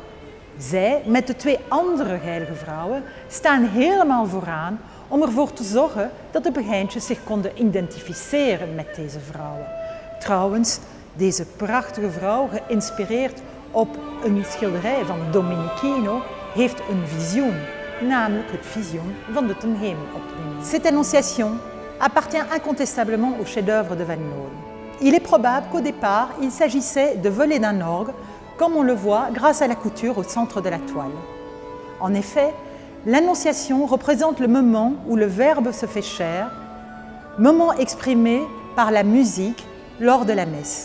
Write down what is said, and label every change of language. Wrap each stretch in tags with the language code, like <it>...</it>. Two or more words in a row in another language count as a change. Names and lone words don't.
<nl>Zij, met de 2 andere heilige vrouwen, staan helemaal vooraan om ervoor te zorgen dat de begijntjes zich konden identificeren met deze vrouwen. Trouwens, deze prachtige vrouw, geïnspireerd op een schilderij van Domenichino, heeft een visioen, namelijk het visioen van de ten hemelopneming.</nl> <fr>Cette annonciation appartient incontestablement au chef-d'œuvre de Van Loon. Il est probable qu'au départ, il s'agissait de voler d'un orgue, comme on le voit grâce à la couture au centre de la toile. En effet, l'Annonciation représente le moment où le Verbe se fait chair, moment exprimé par la musique lors de la messe.</fr>